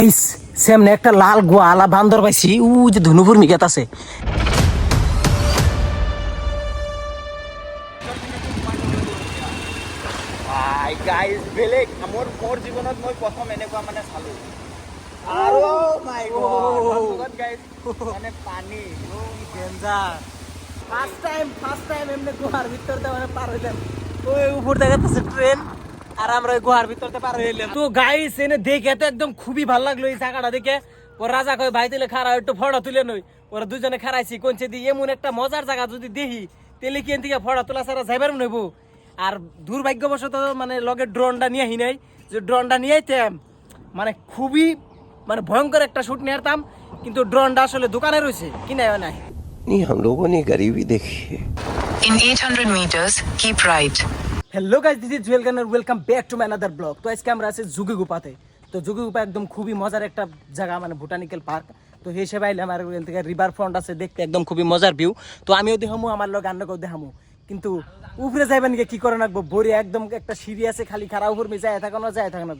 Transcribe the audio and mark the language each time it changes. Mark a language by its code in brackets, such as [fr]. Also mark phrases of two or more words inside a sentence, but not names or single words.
[bn] সামনে একটা লাল গোয়ালা বান্দর পাইছি ও যে ধনুপুর মিগাত আছে। [as] গাইজ বেলেগ মোৰ জীৱনত মই প্ৰথম এনেকুৱা মানে চালো আৰু [en] my god [as] গাইজ মানে পানী [en] danger first time [bn] এমনি গুহার ভিতরতে মানে পার হইলাম। ওই উপর দেখাতেছে ট্রেন আর আমরা ওই গুহার ভিতরতে পার হইলাম। তো গাইস এনে দেখে তো একদম খুবই ভালো লাগলো এই জায়গাটা দেখে। ওর রাজা কয় ভাই তুলে খাড়া একটু ফটো তুলে নই। ওরা দুজনে খাড়াইছি কোনছে দিয়ে এমন একটা মজার জায়গা যদি দেখি তেলে কি থেকে ফটো তোলা ছাড়া যাইবার নইব। আর দুর্ভাগ্যবশত মানে লগে ড্রোনটা নিয়ে আহি নাই, যে ড্রোনটা নিয়ে আইতাম মানে খুবই মানে ভয়ঙ্কর একটা শুট নিয়ে আসতাম, কিন্তু ড্রোনটা আসলে দোকানে রয়েছে কিনে নাই। [hi] नहीं हम लोगों ने गरीबी देखी है। [en] In 800 meters, keep right. Hello guys, this is Jewel Gunner, welcome back to my another blog. [bn] তো আজকে আমরা আছি জুগি গুপাতে। তো জুগি গুপা একদম খুবই মজার একটা জায়গা, মানে [en] botanical park. [bn] তো সেই হিসেবে আইলে আমার ওখান থেকে [en] river front [bn] আছে দেখতে একদম খুবই মজার ভিউ। তো আমিও দেখামু, আমার লোক আন্নাকেও দেখামু, কিন্তু উপরে যাইবেন কি করে রাখবো বড়ি একদম একটা সিঁড়ি আছে, খালি খারাপ উপর যায় থাকানো যায় থাকা রাখবো।